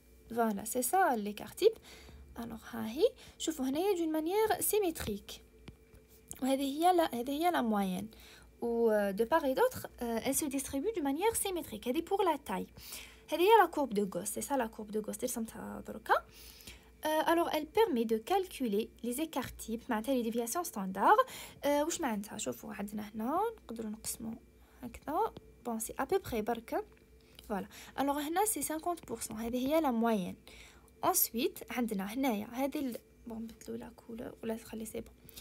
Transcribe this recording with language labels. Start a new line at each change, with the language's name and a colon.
French: Voilà, c'est ça l'écart type. Alors
Arabic: هاهي شوفوا هنايا
French: d'une manière symétrique
Arabic: وهذه هي
French: la moyenne ou de part et d'autre elle se distribue d'une manière symétrique.
Arabic: هذه
French: pour la taille.
Arabic: هذه هي
French: la courbe de Gauss, c'est ça la courbe de Gauss
Arabic: رسمتها دركا.
French: Alors elle permet de calculer les écarts types
Arabic: معناتها
French: les déviations standards.
Arabic: واش معناتها؟ شوفوا عندنا هنا نقدروا نقسموا هكذا
French: bon c'est à peu près
Arabic: بركا.
French: Voilà. Alors
Arabic: هنا
French: c'est 50%.
Arabic: هذه هي
French: la moyenne.
Arabic: Ensuite عندنا هنايا هذه bon نبدلوا لا كولور ولا تخلي سي بون.